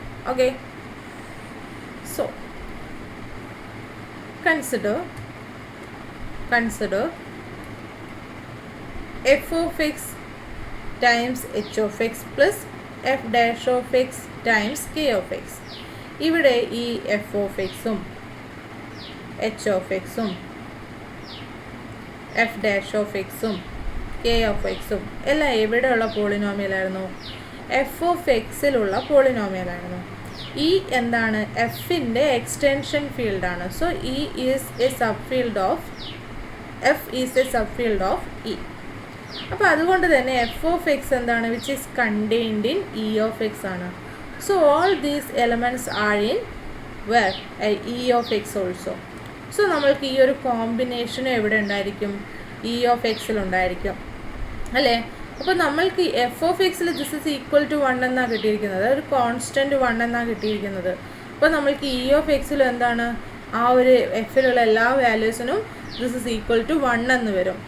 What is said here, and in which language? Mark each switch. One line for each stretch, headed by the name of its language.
English: Okay, so consider f of x times h of x plus f dash of x times k of x.
Malayalam: ഇവിടെ ഈ F of എക്സും H of എക്സും F dash of എക്സും K of എക്സും എല്ലാം എവിടെയുള്ള പോളിനോമിയലായിരുന്നു? F of എക്സിലുള്ള പോളിനോമിയലായിരുന്നു. ഈ എന്താണ്? എഫിൻ്റെ എക്സ്റ്റൻഷൻ ഫീൽഡാണ്.
English: So E is a sub field of F is a sub field of E.
Malayalam: അപ്പോൾ അതുകൊണ്ട് തന്നെ എഫ് ഓഫ് എക്സ് എന്താണ്?
English: which is contained in E of X
Malayalam: ആണ്.
English: So all these elements are in where? E of x also.
Malayalam: So നമ്മൾക്ക് ഈ ഒരു combination എവിടെ ഉണ്ടായിരിക്കും? ഇ ഓഫ് എക്സിൽ ഉണ്ടായിരിക്കും അല്ലേ? അപ്പോൾ നമ്മൾക്ക് എഫ് ഓഫ് എക്സിൽ
English: this is equal to 1
Malayalam: എന്നാണ് കിട്ടിയിരിക്കുന്നത്, ഒരു കോൺസ്റ്റൻറ്റ് 1 എന്നാണ് കിട്ടിയിരിക്കുന്നത്. അപ്പോൾ നമ്മൾക്ക് ഇ ഓഫ് എക്സിൽ എന്താണ്? ആ ഒരു എഫിലുള്ള എല്ലാ വാല്യൂസിനും
English: this is equal to 1
Malayalam: എന്ന് വരും.